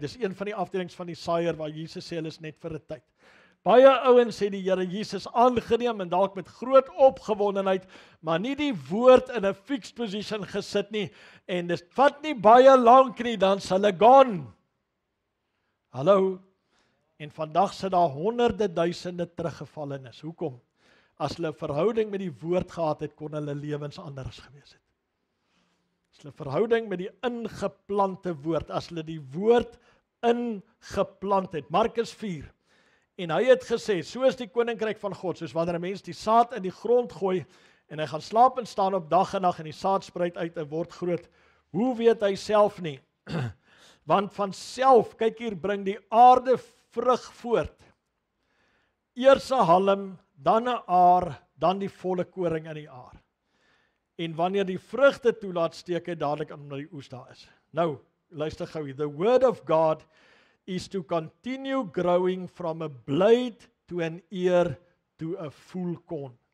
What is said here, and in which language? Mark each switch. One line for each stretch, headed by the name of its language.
Afrikaans: Dis een van die afdelings van die saaier waar Jesus sê hulle is net vir 'n tyd. Baie ouens sê die Here Jesus aangeneem en dalk met groot opgewondenheid, maar nie die woord in 'n
English: fixed position
Afrikaans: gesit nie en dit vat nie baie lank nie, dan sal hulle gone. Hallo. En vandag sit daar honderde duisende teruggevallenes. Hoekom? As hulle 'n verhouding met die woord gehad het, kon hulle lewens anders gewees het. As hulle 'n verhouding met die ingeplante woord, as hulle die woord ingeplant het. Markus 4. En hy het gesê, so is die koninkryk van God, soos wanneer 'n mens die saad in die grond gooi en hy gaan slaap en staan op dag en nag en die saad spruit uit en word groot. Hoe weet hy self nie? Want van self, kyk hier, bring die aarde vrug voort. Eers 'n halm, dan 'n aar, dan die volle koring in die aar. En wanneer die vrugte toelaat, steek hy dadelik aan omdat die oes daar is. Nou, luister gou hier.
English: The word of God is to continue growing from a blade to an ear to a full corn.